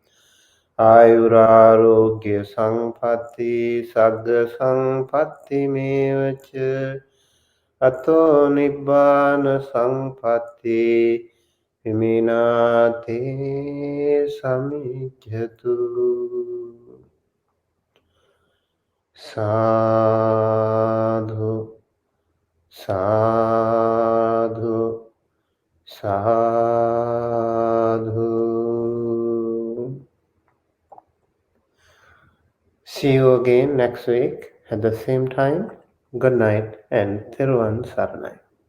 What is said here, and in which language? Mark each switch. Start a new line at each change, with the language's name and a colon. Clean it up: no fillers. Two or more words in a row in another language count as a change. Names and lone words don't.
Pali: Ayurarogya Sangpati Sagga Sangpati Mevacha Ato Nibbana Sangpati Viminate samijjatu. Sadhu, sadhu, sadhu.
English: See you again next week at the same time. Good night and
Tamil: திருவன் சரணை.